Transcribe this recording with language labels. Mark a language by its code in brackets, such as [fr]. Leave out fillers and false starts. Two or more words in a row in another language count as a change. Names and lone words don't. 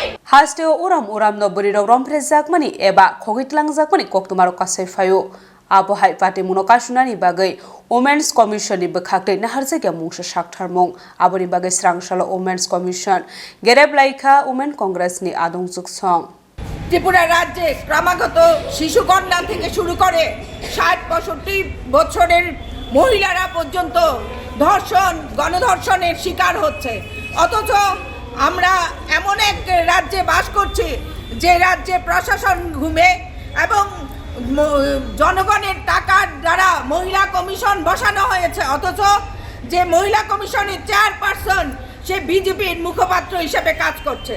[trp] Hasteo uram no burirok romprezakmani eba khogitlangjakmani koktumaro kasaifayo abohai pati munokashunani bagai Women's Commission ni bekhakte naharjega mungsa saktharmong aboni bagai srangsala Women's Commission gereblaika Women Congress ni adongjuk song [bn] ত্রিপুরা রাজ্যে ক্রমাগত শিশু কন্যা থেকে শুরু করে ৬০-৬৫ বছরের মহিলারা পর্যন্ত ধর্ষণ গণধর্ষণের শিকার হচ্ছে অথচ আমরা এমন এক রাজ্যে বাস করছি যে রাজ্যে প্রশাসন ঘুমে এবং জনগণের টাকার দ্বারা মহিলা কমিশন বসানো হয়েছে অথচ যে মহিলা কমিশনের চেয়ারপারসন সে বিজেপির মুখপাত্র হিসেবে কাজ করছে।